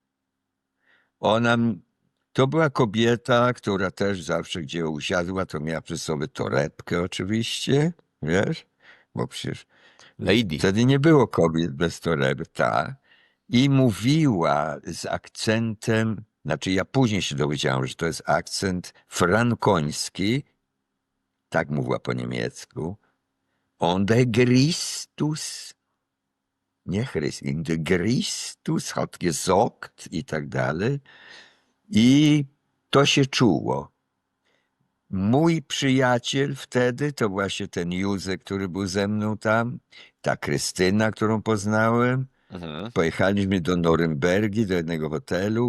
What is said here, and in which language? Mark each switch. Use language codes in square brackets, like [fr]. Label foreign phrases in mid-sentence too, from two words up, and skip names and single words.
[pl] To była kobieta, która też zawsze, gdzie usiadła, to miała przy sobie torebkę oczywiście, wiesz, bo przecież Lady. wtedy nie było kobiet bez torebek, tak. I mówiła z akcentem, znaczy ja później się dowiedziałem, że to jest akcent frankoński, tak mówiła po niemiecku. [de] Und der Christus, [pl] nie Chrystus, [de] der Christus hat gesagt [pl] i tak dalej. I to się czuło. Mój przyjaciel wtedy, to właśnie ten Józek, który był ze mną tam, ta Krystyna, którą poznałem. Pojechaliśmy do Norymbergi, do jednego hotelu.